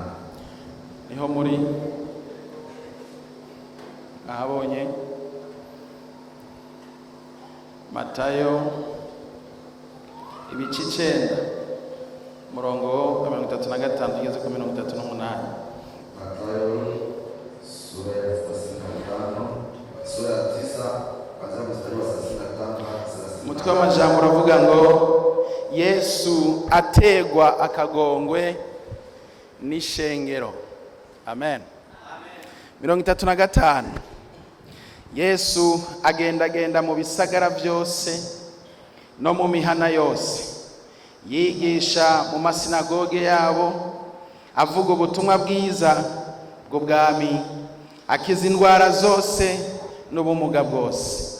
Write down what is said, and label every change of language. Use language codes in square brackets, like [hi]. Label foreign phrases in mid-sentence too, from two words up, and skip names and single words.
[rn] niho muri ahabonye Matayo ibice 9 murongo wa 35 tugeze kuri 38. [sw] Matayo sura ya 35, sura ya 9 kuanzia mstari wa 35 hadi 30. [rn] Mutwe w'amajambo uravuga ngo Yesu ategwa akagongwe n'ishengero. Amen. 35. Yesu agenda mu bisagara byose no mu mihana yose, yigisha mu masinagoge yabo, avuga ubutumwa bwiza bw'ubwami, akiza indwara zose n'ubumuga bwose.